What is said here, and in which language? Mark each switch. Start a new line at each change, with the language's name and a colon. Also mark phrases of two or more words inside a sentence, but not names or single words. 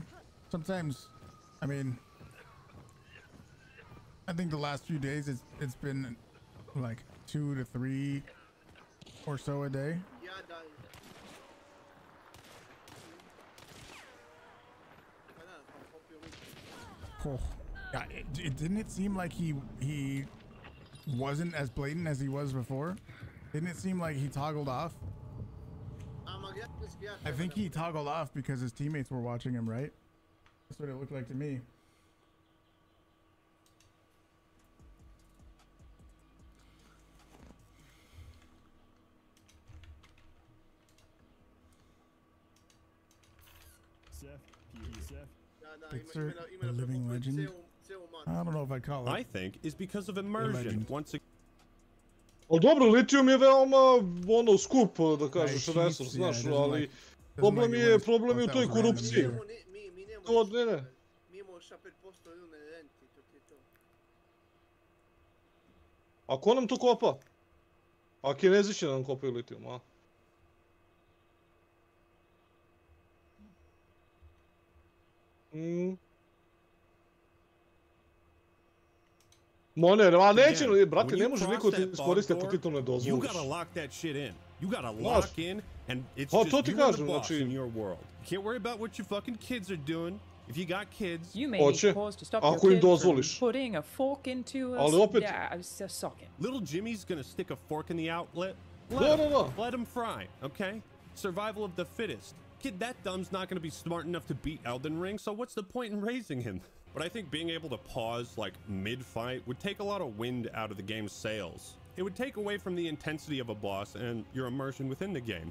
English: Sometimes, I mean, I think the last few days it's been like 2 to 3 or so a day.
Serbian: Ja da... Pa da, pa popio lik.
English: Oh, yeah, didn't it seem like he wasn't as blatant as he was before? Didn't it seem like he toggled off? I think he toggled off because his teammates were watching him, right? That's what it looked like to me. Fixer, a living legend. I don't know if I'd call it. I think is because of immersion. legend. Once again.
Serbian: Ali dobro, litijum je veoma, ono, skup, da kažeš,
English: cheats,
Serbian: resurs,
English: yeah,
Serbian: znaš,
English: doesn't
Serbian: ali
English: like-
Serbian: problem
English: like
Serbian: je,
English: it
Serbian: problem je u
English: was
Serbian: toj
English: random
Serbian: korupciji.
English: either.
Serbian: Mi nemamo... To, ne. Mi imamo šta 5% ili ne renti, to ti je to. A ko nam to kopa? A Kinezi će nam kopaju litijum, a? Ma ne, a neće, brate,
English: When
Serbian: ne
English: you
Serbian: može
English: cross
Serbian: niko ti
English: that
Serbian: iskoristiti bog ako ti to ne
English: door, you
Serbian: dozvoliš.
English: gotta lock that shit in. You gotta
Serbian: Znaš.
English: lock in, and it's
Serbian: Pa,
English: just
Serbian: to ti
English: you and the
Serbian: kažem,
English: boss
Serbian: znači-
English: in your world. You can't worry about what your fucking kids are doing. If you got kids, You may
Serbian: Hoće,
English: need pause to stop your
Serbian: ako im
English: kid from
Serbian: dozvoliš.
English: putting a fork into a,
Serbian: Ali opet-
English: a socket. little Jimmy's gonna stick a fork in the outlet.
Serbian: Da,
English: Let
Serbian: da,
English: him.
Serbian: da.
English: Let him fry, okay? Survival of the fittest. Kid, that dumb's not gonna be smart enough to beat Elden Ring, so what's the point in raising him? But I think being able to pause, like, mid-fight would take a lot of wind out of the game's sails. It would take away from the intensity of a boss and your immersion within the game.